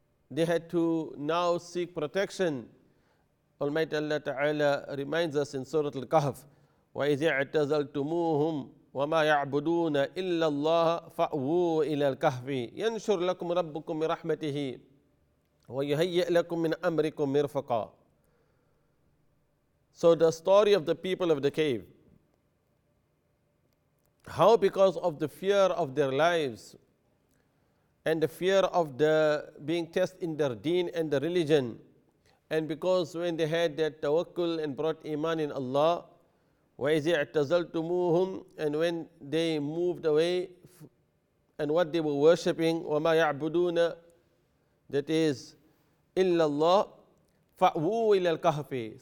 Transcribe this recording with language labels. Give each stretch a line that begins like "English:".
English: They had to now seek protection. Almighty Allah Ta'ala reminds us in Surah Al-Kahf,
Arabic: وَإِذِ اعْتَزَلْتُمُوهُمْ وَمَا يَعْبُدُونَ إِلَّا اللَّهَ فَأْوُوا إِلَى الْكَهْفِ يَنْشُرْ لَكُمْ رَبُّكُمْ مِنْ رَحْمَتِهِ وَيُهَيِّئْ لَكُمْ مِنْ أَمْرِكُمْ مِرْفَقًا.
English: So the story of the people of the cave, how because of the fear of their lives and the fear of the being tested in their deen and the religion, and because when they had that tawakkul and brought Iman in Allah,
Arabic: وَإِذِ اعْتَزَلْتُمُوهُمْ,
English: and when they moved away and what they were worshipping,
Arabic: وَمَا يَعْبُدُونَ,
English: that is
Arabic: إِلَّا اللَّهِ فَأْوُوا إِلَى الْكَهْفِ.